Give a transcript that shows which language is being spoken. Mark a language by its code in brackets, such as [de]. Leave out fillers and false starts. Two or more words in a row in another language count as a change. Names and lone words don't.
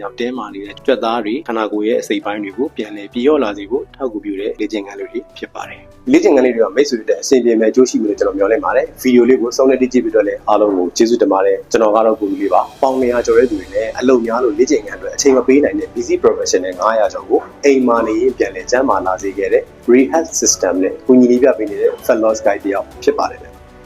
[my] ကြောင့်တင်းမာနေတဲ့ကြွက်သားတွေခန္ဓာကိုယ်ရဲ့အစိတ်ပိုင်းတွေကိုပြန်လည်ပြေလျော့လာစေဖို့ထောက်ကူပြုတဲ့လေ့ကျင့်ခန်းလေးတွေဖြစ်ပါတယ်လေ့ကျင့်ခန်းလေးတွေကမိတ်ဆွေတွေအဆင်ပြေမဲ့အကျိုးရှိမယ်လို့ကျွန်တော်မျှော်လင့်ပါတယ်ဗီဒီယိုလေးကိုဆုံးဖြတ်ကြည့်ပြီးတော့လည်းအားလုံးကိုကျေးဇူးတင်ပါတယ်ကျွန်တော်ကတော့ကိုကြီးလေးပါပေါင်200ကျော်တဲ့သူတွေနဲ့အလုပ်များလို့လေ့ကျင့်ခန်းတွေအချိန်မပေးနိုင်တဲ့ [en] busy professional [my] 900ကျော်ကိုအိမ်မှာနေရင်ပြန်လည်ကျန်းမာလာစေခဲ့တဲ့ [en] rehab system [my] နဲ့ကိုကြီးလေးပြပေးနေတဲ့ [en] fat loss guide [my] တယောက်ဖြစ်ပါတယ်